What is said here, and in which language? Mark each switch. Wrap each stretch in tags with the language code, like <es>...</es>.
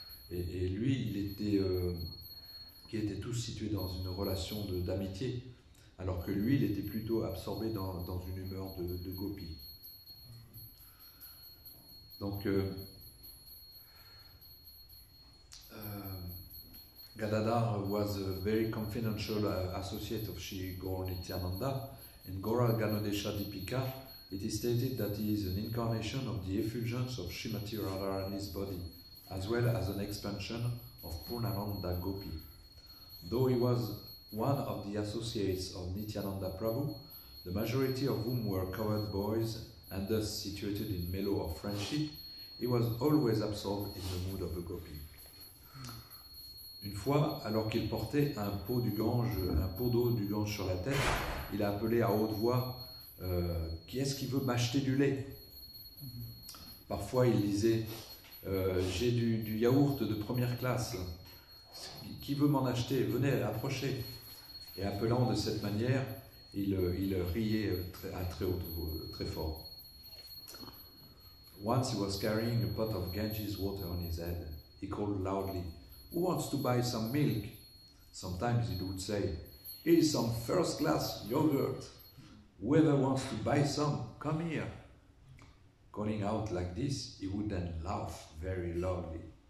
<fr>Et lui, qui étaient tous situés dans une relation d'amitié, alors que lui, il était plutôt absorbé dans une humeur de gopi. Donc,</fr> <en>Gadadhar was a very confidential associate of Shri Gaur Nityananda. In Gaura Ganodesha Dipika, it is stated that he is an incarnation of the effulgence of Srimati Radharani's body, as well as an expansion of Purnananda Gopi. Though he was one of the associates of Nityananda Prabhu, the majority of whom were covered boys and thus situated in mellow of friendship, he was always absorbed in the mood of a gopi.</en> <fr>Une fois, alors qu'il portait un pot d'eau du Gange sur la tête, il a appelé à haute voix qui est-ce qui veut m'acheter du lait? Parfois il disait j'ai du yaourt de première classe, qui veut m'en acheter? Venez, approchez. Et appelant de cette manière, il riait à très haute voix, très fort.</fr> <en>Once he was carrying a pot of Ganges water on his head. He called loudly, "Who wants to buy some milk?" Sometimes he would say, "Here's some first-class yogurt. Whoever wants to buy some, come here." Calling out like this, he would then laugh very loudly.</en>